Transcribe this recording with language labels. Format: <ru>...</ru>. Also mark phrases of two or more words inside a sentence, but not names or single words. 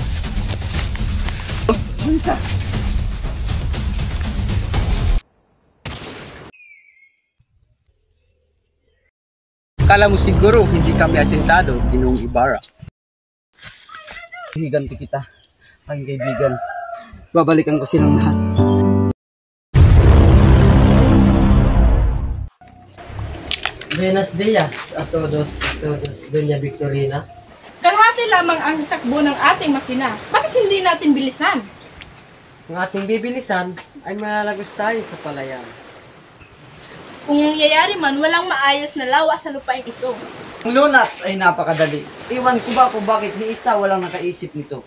<tl>Kala mo siguro hindi kami asintado, Ginong Ibarra. Higanti kita, aking kaibigan. Babalikan ko silang lahat.</tl> <es>Buenos dias a todos, Doña Victorina.</es> <tl>Kalahati lamang ang takbo ng ating makina. Bakit hindi natin bilisan? Ang ating bibilisan ay malalagos tayo sa palayan. Kung yayari man, walang maayos na lawa sa lupain ito. Ang lunas ay napakadali. Iwan ko ba kung bakit ni isa walang nakaisip nito.</tl>